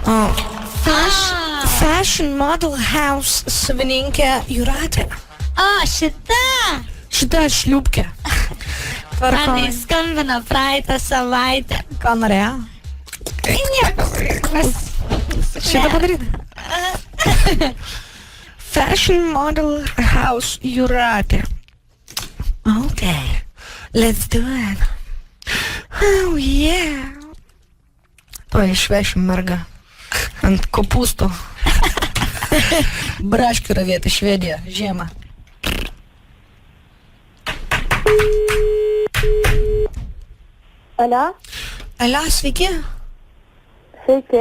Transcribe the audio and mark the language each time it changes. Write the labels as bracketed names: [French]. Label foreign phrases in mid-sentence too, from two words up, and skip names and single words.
[Lithuanian] Fashion Model House savininkė Jūratė. Šita šliupkė. Man skambino praeitą savaitę. Ką norėjo? Šitą padaryti. Fashion Model House Jūratė. [English] Okay, let's do it. Oh yeah. [Lithuanian] To išvešim mergą ant kopūstų. Braškių ravėti Švediją, žiemą. Alio, sveiki. Sveiki.